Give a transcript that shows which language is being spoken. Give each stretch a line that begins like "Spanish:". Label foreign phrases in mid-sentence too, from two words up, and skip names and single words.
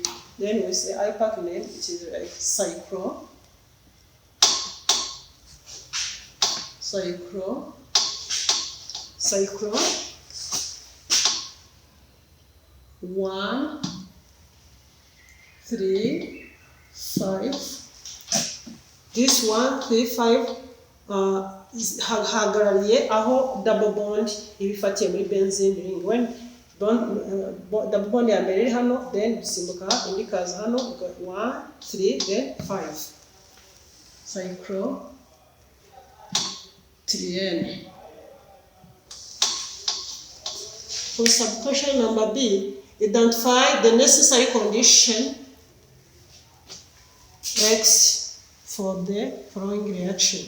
English: Then we say IPAC name, it is like cyclo 1, 3, 5.
Kinyarwanda: This 1, 3, 5 hagarariye aho
English: double bond
Kinyarwanda: ibifatiye muri
English: benzene ring. When double bond
Kinyarwanda: ya mbere iri hano, then dusimbuka indi kaza hano 1, 3,
English: then 5. Cyclotriene. For subquestion number B, identify the necessary condition X for the following reaction.